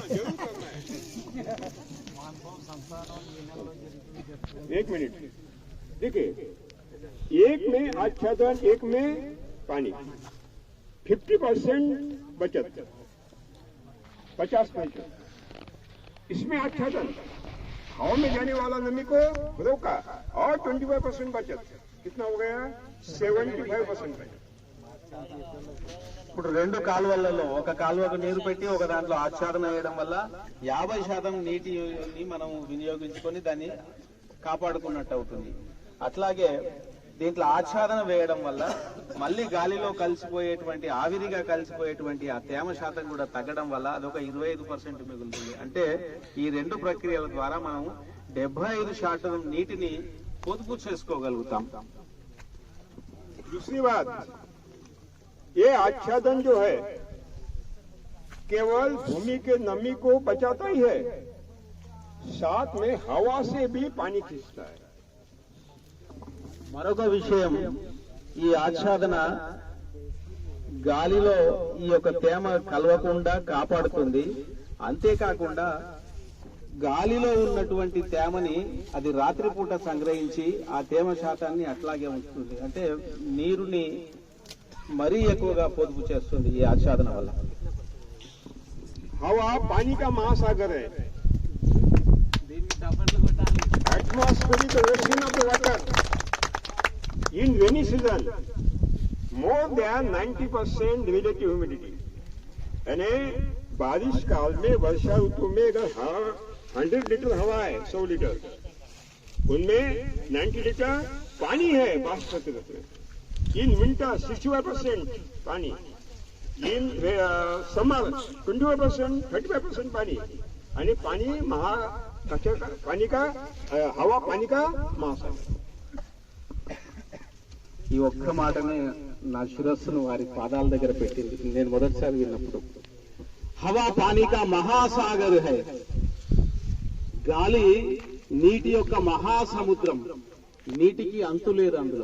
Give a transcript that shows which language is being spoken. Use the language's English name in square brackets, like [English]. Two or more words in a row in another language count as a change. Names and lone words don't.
[Hindi] एक मिनट देखिए, एक में आच्छादन, एक में पानी। 50% बचत, 50%। इसमें आच्छादन, हवा में जाने वाला नमी को रोका और 25% बचत। कितना हो गया? 75% बचत। [Telugu] ఇప్పుడు 2 కాలువలలో ఒక కాలువకు నీరు పెట్టి ఒక దాంట్లో ఆచ్ఛాదన వేయడం వల్ల 50% నీటిని మనం వినియోగించుకొని దాన్ని కాపాడుకున్నట్టు అవుతుంది. అట్లాగే దీంట్లో ఆచ్ఛాదన వేయడం వల్ల మళ్ళీ గాలిలో కలిసిపోయేటువంటి ఆవిరిగా కలిసిపోయేటువంటి ఆ తేమ శాతం కూడా తగ్గడం వల్ల అదొక 25% మిగులుతుంది. అంటే ఈ 2 ప్రక్రియల ద్వారా మనం 75% నీటిని పొదుపు చేసుకోగలుగుతాం. [Hindi] दूसरी बात, ये आच्छादन जो है केवल भूमि के नमी को बचाता ही है, साथ में हवा से भी पानी खींचता है। [Telugu] మరొక విషయం, ఈ ఆచ్ఛాదన గాలిలో ఈ యొక్క తేమ కలవకుండా కాపాడుతుంది. అంతేకాకుండా గాలిలో ఉన్నటువంటి తేమని అది రాత్రిపూట సంగ్రహించి ఆ తేమ శాతాన్ని అట్లాగే ఉంచుతుంది. అంటే నీరుని మరీ ఎక్కువగా పొదుపు చేస్తుంది ఈ ఆచ్ఛాదన వల్ల. [Hindi] हवा पानी का महासागर है। [English] atmospheric ocean of the water in rainy season more than 90% relative humidity. [Hindi] यानी बारिश काल में, वर्षा ऋतु में अगर 100 लीटर हवा है, 100 लीटर, उनमें 90 लीटर पानी है बाष्प रूप में। [English] in winter [Hindi] 65% पानी, [English] in summer [Hindi] 25%, 35% पानी। यानी पानी पानी का हवा पानी का महासागर। [Telugu] ఈ ఒక్క మాటనే నా శిరస్సును వారి పాదాల దగ్గర పెట్టింది నేను మొదటిసారి విన్నప్పుడు. [Hindi] हवा पानी का महासागर है, [Telugu] గాలి నీటి యొక్క మహాసముద్రం, నీటికి అంతు లేదు అందులో.